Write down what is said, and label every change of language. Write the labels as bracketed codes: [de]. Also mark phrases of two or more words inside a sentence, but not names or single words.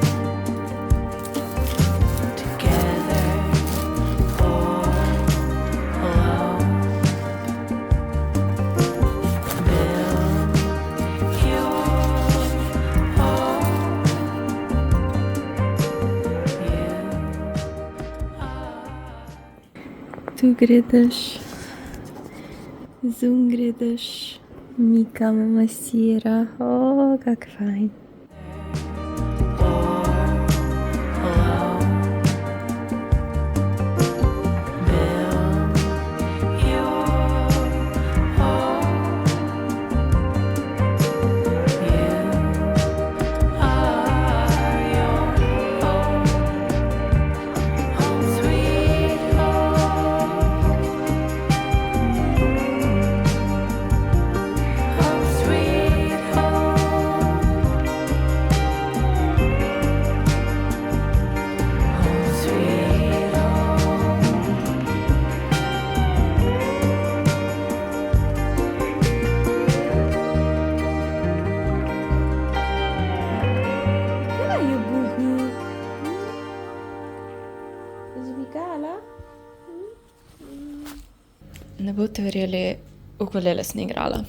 [en] Together or alone. Build your home. You are. [sl] Tu gre dež, zun gre dež, Mika me masira, kak fajn. [en] Or alone. Build your home. You are your home. Home, sweet home. Home, sweet home. Home, sweet home. [sl] Kaj je buhnil? Zvigala? Ne boste verjeli, ukulele sem igrala.